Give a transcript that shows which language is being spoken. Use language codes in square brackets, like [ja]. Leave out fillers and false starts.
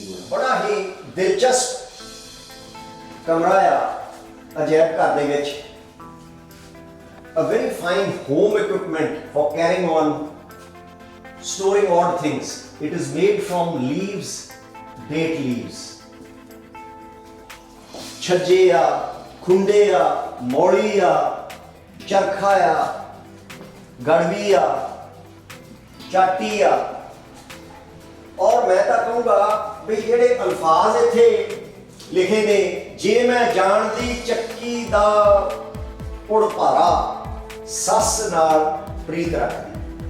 [pa] ਬੜਾ ਹੀ ਦਿਲਚਸਪ ਕਮਰਾ ਆ ਅਜਾਇਬ ਘਰ ਦੇ ਵਿੱਚ। [en] A very fine home equipment for carrying on, storing odd things. It is made from leaves, date leaves. [pa] ਛੱਜੇ ਆ, ਖੁੰਡੇ ਆ, ਮੌਲੀ ਆ, ਚਰਖਾ ਆ, ਗੜਵੀ ਆ, ਚਾਟੀ ਆ। ਔਰ ਮੈਂ ਤਾਂ ਕਹੂੰਗਾ ਵੀ ਜਿਹੜੇ ਅਲਫਾਜ਼ ਇੱਥੇ ਲਿਖੇ ਨੇ, ਜੇ ਮੈਂ ਜਾਣਦੀ ਚੱਕੀ ਦਾ ਪੁੜ ਭਾਰਾ, ਸੱਸ ਨਾਲ ਪ੍ਰੀਤ ਰੱਖਦੀ।